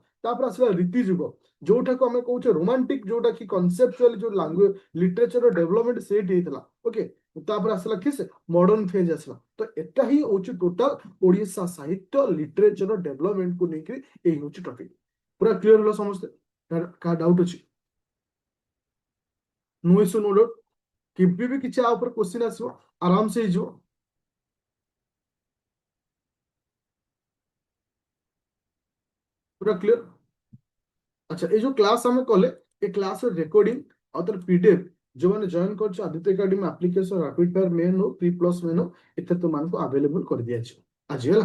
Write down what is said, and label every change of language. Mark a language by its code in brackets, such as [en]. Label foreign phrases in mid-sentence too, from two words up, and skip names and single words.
[or] ତାପରେ ଆସିଲା ରୀତି ଯୁଗ, ଯୋଉଟାକୁ ଆମେ କହୁଛେ ରୋମାଣ୍ଟିକ, ଯୋଉଟା କି କନସେପଚୁଆଲି ଯୋଉ [en] language literature development [or] ସେଇଠି ହେଇଥିଲା। ଓକେ, ତାପରେ ଆସିଲା କି ସେ [en] modern phase [or] ଆସିଲା। ତ ଏଟା ହିଁ ହଉଛି ଟୋଟାଲ ଓଡ଼ିଶା ସାହିତ୍ୟ [en] literature developmentକୁ [or] ନେଇକି ଏଇ ହଉଛି ଟପିକ। ପୁରା କ୍ଲିୟର ହେଲା ସମସ୍ତେ? କାହା ଡାଉଟ ଅଛି? [en] no issue, no doubt. [or] କେବେ ବି କିଛି ଆ ଉପରେ କ୍ୱେଶ୍ଚିନ୍ ଆସିବ, ଆରାମସେ ହେଇଯିବ। ପୁରା କ୍ଲିୟର। ଆଚ୍ଛା, এই ଯୋଉ କ୍ଲାସ ଆମେ କଲେ, ଏ କ୍ଲାସର ରେକର୍ଡିଂ ଆଉ ତାର ପିଡିଏଫ ଯୋଉମାନେ ଜଏନ୍ କରିଛ ଆଦିତ୍ୟ ଏକାଡେମୀ ଆପ୍ଲିକେସନ ରାପିଡ ଫାୟାର ମେନ୍ ହଉ, ପ୍ରି ପ୍ଲସ୍ ମେନ୍ ହଉ, ଏଥିରେ ତୁମମାନଙ୍କୁ ଆଭେଲେବୁଲ କରିଦିଆଯିବ ଆଜି, ହେଲା।